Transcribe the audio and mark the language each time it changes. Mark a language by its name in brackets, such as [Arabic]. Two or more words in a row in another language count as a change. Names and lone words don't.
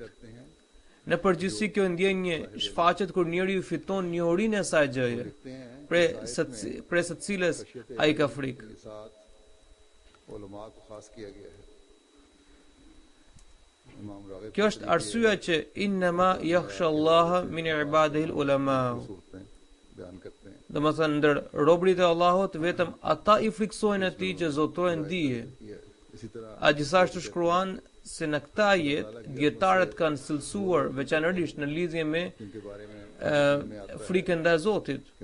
[Albanian] Në përgjithësi kjo ndjenje shfaqet kur njeriu fiton njohurinë e asaj gjëje, prej së cilës ai ka frikë. Kjo është arsyeja që [Arabic] إنما يخشى الله من عباده العلماء. [Albanian] Domethënë ndër robërit e Allahut vetëm ata i frikësojnë atij që zotojnë dije. A gjithashtu shkruan se në këta jetë dietarët kanë cilësuar veçanërisht në lidhje me frikën ndaj Zotit.